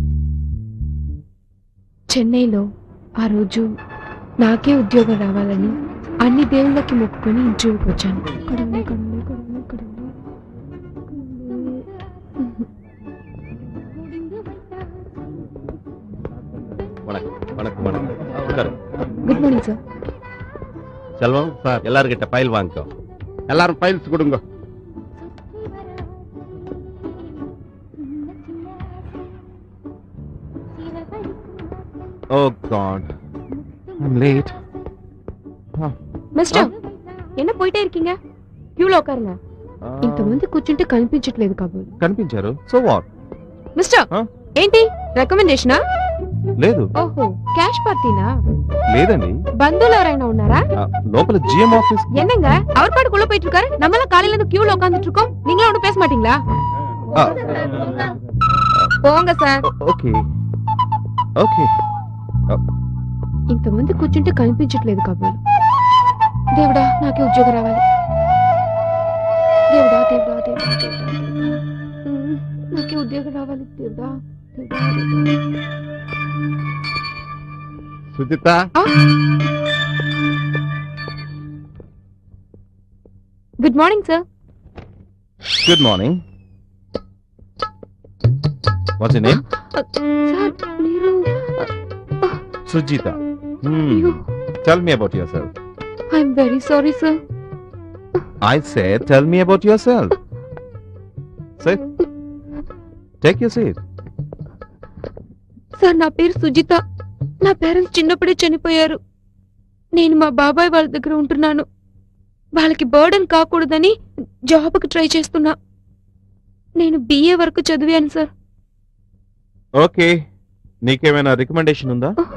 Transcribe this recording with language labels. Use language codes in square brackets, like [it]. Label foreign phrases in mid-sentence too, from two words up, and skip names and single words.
[te] చెన్నైలో ఆ రోజు నాకే ఉద్యోగం రావాలని అన్ని దేవుళ్ళకి మొక్కుకొని ఇంటర్వ్యూకి వచ్చాను. [en] good morning sir. [ta] செல்வம் சார் எல்லார்கிட்ட ஃபைல் வாங்கிக்கோ. எல்லாரும் ஃபைல்ஸ் கொடுங்க. [en] Oh God, I'm late. [te] మిస్టర్, [ta] என்ன போயிட்டே இருக்கீங்க? [te] క్యూలో ఉకారుங்க. ఇంతమంది కూర్చుంటే కనిపించట్లేదు కాబోలు. కనిపించారు, [en] so what? [te] మిస్టర్, ఏంటి రికమెండేషనా? లేదు. ఓహో, క్యాష్ పార్టీనా? లేదండి. బంధువులు ఎవరైనా ఉన్నారా? లోపల [en] GM office. [ta] என்னங்க அவர் பாட்டுக்குள்ள போயிட்டு இருக்காரு, நம்மள காலையில இருந்து கியூல உட்கார்ந்துட்டு இருக்கோம், நீங்களும் ஒன்னும் பேச மாட்டீங்களா? போங்க சார். [en] okay okay. [te] ఇంతమంది కూర్చుంటే కనిపించట్లేదు కాబోలు. దేవుడా, నాకే ఉద్యోగం రావాలి. దేవుడా దేవుడా దేవుడా దేవుడా, నాకే ఉద్యోగం రావాలి. దేవుడా దేవుడా. சுஜிதா, [en] good morning sir. good morning. what's your name? [te] సార్ మీరు [en] సుజిత. tell me about yourself. I'm very sorry sir. I said tell me about yourself. Sit. Take your seat. [te] సార్ నా పేరు సుజిత. నా పేరెంట్స్ చిన్నప్పుడే చనిపోయారు. నేను మా బాబాయ్ వాళ్ళ దగ్గర ఉంటున్నాను. వాళ్ళకి బర్డెన్ కాకూడదని జాబ్కి ట్రై చేస్తున్నా. నేను BA వరకు చదివాను సార్. ఓకే, నీకేమైనా రికమెండేషన్ ఉందా?